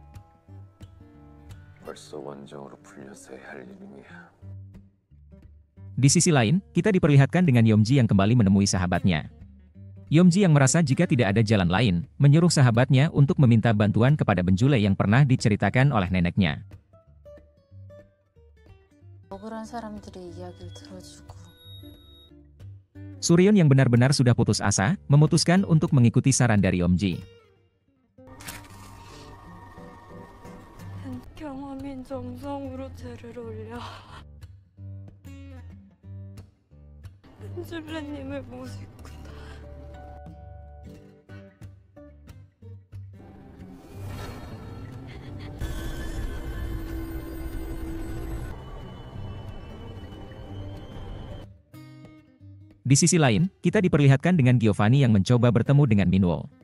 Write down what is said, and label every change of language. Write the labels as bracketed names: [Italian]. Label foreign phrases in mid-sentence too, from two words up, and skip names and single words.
[Korean] 벌써 원정으로 풀렸어야 할 일이야. [Indonesian] Di sisi lain, kita diperlihatkan dengan Yeomji yang kembali menemui sahabatnya. Yeomji yang merasa jika tidak ada jalan lain, menyuruh sahabatnya untuk meminta bantuan kepada Benjule yang pernah diceritakan oleh neneknya. [Korean] 억울한 사람들의 이야기를 들어주고. [Indonesian] Suryeon yang benar-benar sudah putus asa, memutuskan untuk mengikuti saran dari Yeomji. [Korean] 경험인 정성으로 죄를 올려 은줄레님을 모시고 [Indonesian] Di sisi lain, kita diperlihatkan dengan Giovanni yang mencoba bertemu dengan Minwo.